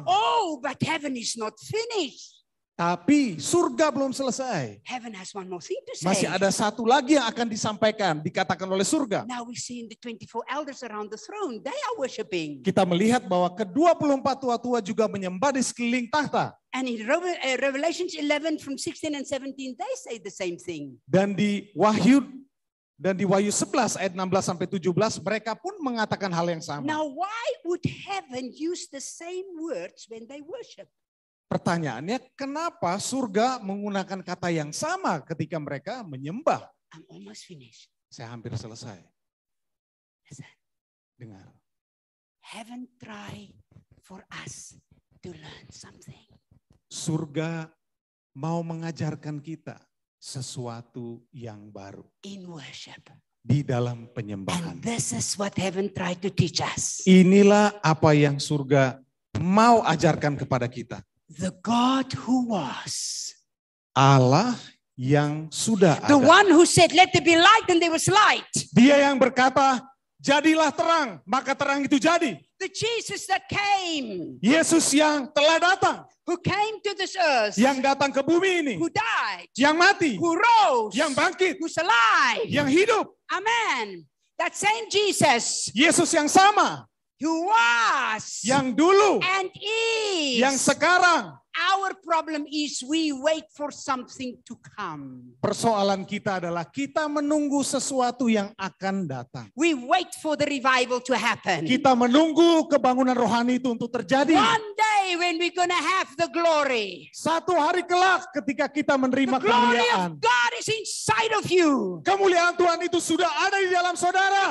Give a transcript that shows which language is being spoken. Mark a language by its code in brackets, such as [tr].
[en] Oh, but heaven is not finished. [id] Tapi surga belum selesai. [en] Heaven has one more thing to say. [id] Masih ada satu lagi yang akan disampaikan, dikatakan oleh surga. [en] Now we see in the 24 elders around the throne, they are worshiping. [id] Kita melihat bahwa ke-24 tua-tua juga menyembah di sekeliling tahta. [en] And in Revelation 11 from 16 and 17, they say the same thing. [id] Dan di Wahyu 11 ayat 16 sampai 17 mereka pun mengatakan hal yang sama. [en] Now why would heaven use the same words when they worship? [id] Pertanyaannya, kenapa surga menggunakan kata yang sama ketika mereka menyembah? [en] I'm almost finished. [id] Saya hampir selesai. [en] Listen. [id] Dengar. [en] Heaven try for us to learn something. [id] Surga mau mengajarkan kita sesuatu yang baru. [en] In worship. [id] Di dalam penyembahan. [en] And this is what heaven tried to teach us. [id] Inilah apa yang surga mau ajarkan kepada kita. [en] The God who was. [id] Allah yang sudah [en] The one who said, let there be light, and there was light. [id] Dia yang berkata, jadilah terang, maka terang itu jadi. [en] The Jesus that came, [id] Yesus yang telah datang, [en] who came to this earth, [id] yang datang ke bumi ini, [en] who died, [id] yang mati, [en] who rose, [id] yang bangkit, [en] who's alive. [id] yang hidup. [en] Amen. That same Jesus [id] Yesus yang sama, [en] who was [id] yang dulu, [en] and is. [id] yang sekarang. [en] Our problem is we wait for something to come. [id] Persoalan kita adalah kita menunggu sesuatu yang akan datang. [en] We wait for the revival to happen. [id] Kita menunggu kebangunan rohani itu untuk terjadi. [en] One day when we're going to have the glory. [id] Satu hari kelak ketika kita menerima [en] The glory [id] kemuliaan. [en] of God is inside of you. [id] Kemuliaan Tuhan itu sudah ada di dalam saudara.